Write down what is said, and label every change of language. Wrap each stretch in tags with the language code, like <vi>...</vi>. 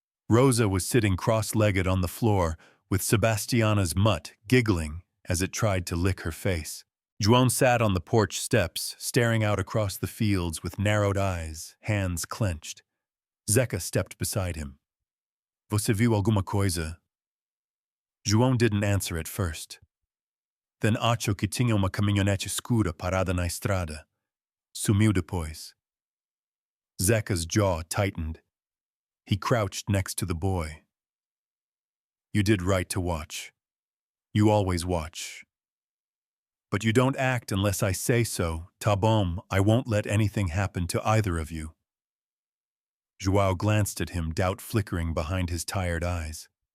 <en>Rosa was sitting cross-legged on the floor with Sebastiana's mutt giggling as it tried to lick her face. João sat on the porch steps, staring out across the fields with narrowed eyes, hands clenched. Zeca stepped beside him.</en> <pt>Você viu alguma coisa?</pt> <en>João didn't answer at first.</en> <pt>Then achou que tinha uma caminhonete escura parada na estrada. Sumiu depois.</pt> <en>Zeca's jaw tightened. He crouched next to the boy. You did right to watch. You always watch. But you don't act unless I say so.</en> <pt>Tá bom,</pt> <en>I won't let anything happen to either of you. João glanced at him, doubt flickering behind his tired eyes.</en>